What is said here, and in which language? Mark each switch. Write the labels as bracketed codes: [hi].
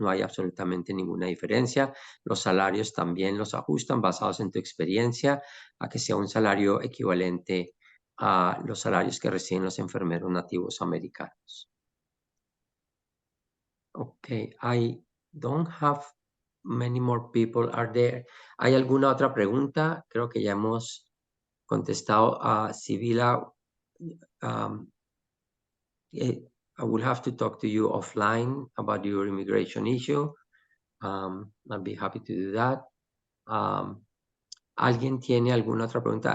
[es] No hay absolutamente ninguna diferencia. Los salarios también los ajustan basados en tu experiencia a que sea un salario equivalente a los salarios que reciben los enfermeros nativos americanos. [en] Okay, I don't have many more people. [es] ¿Hay alguna otra pregunta? Creo que ya hemos contestado a Sibila. [en] I will have to talk to you offline about your immigration issue. I'll be happy to do that. [es] ¿Alguien tiene alguna otra pregunta?